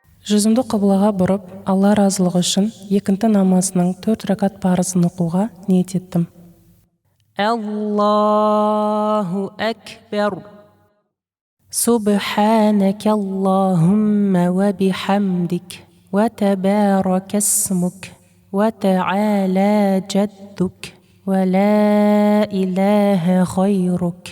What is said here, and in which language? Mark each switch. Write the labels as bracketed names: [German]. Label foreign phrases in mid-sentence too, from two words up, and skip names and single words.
[Kazakh] Жүзімді қыблаға бұрып, Алла разылығы үшін екінті намазының 4 ракат парызын оқуға ниет еттім. [Arabic] الله أكبر. سبحانك اللهم وبحمدك وتبارك اسمك وتعالى جدك ولا إله غيرك.